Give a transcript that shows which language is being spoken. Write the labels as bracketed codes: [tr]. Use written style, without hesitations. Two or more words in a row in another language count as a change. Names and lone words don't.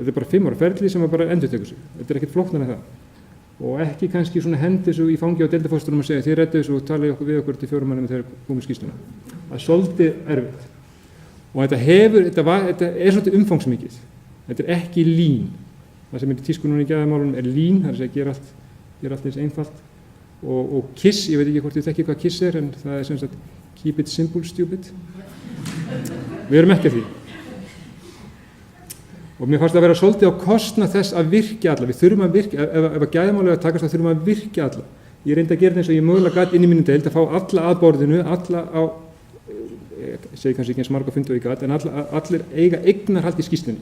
[is] Þetta er bara 5 ára ferli sem bara endurtekur sig. Þetta er ekkert flóknara en það. Og ekki kannski svona hendi þessu í fangi á deildarforsturum að segja þið reddið þessu og talið við okkur til 4 mánuðum þegar komum skýrsluna. Það er svolítið erfitt. Og þetta er svolítið umfangsmikið. Þetta er ekki lín. Það sem er í tísku núna í gæðamálunum er lín, það er að gera allt eins einfalt. Og KISS, ég veit ekki hvort þið þekkið hvað KISS er, en það er sem sagt [en] keep it simple, stupid. [is] Við erum ekki að því. Og mér fannst að vera svolítið á kostnað þess að virkja alla. Við þurfum að virkja, ef að gæðamálið að takast þá þurfum að virkja alla. Ég reyndi að gera það eins og ég mögulega gat inn í mínu deild að fá alla að borðinu, alla á, ég segi kannski ekki eins marga fundi og ég gat, en allir eiga eignarhald í skýrslunni.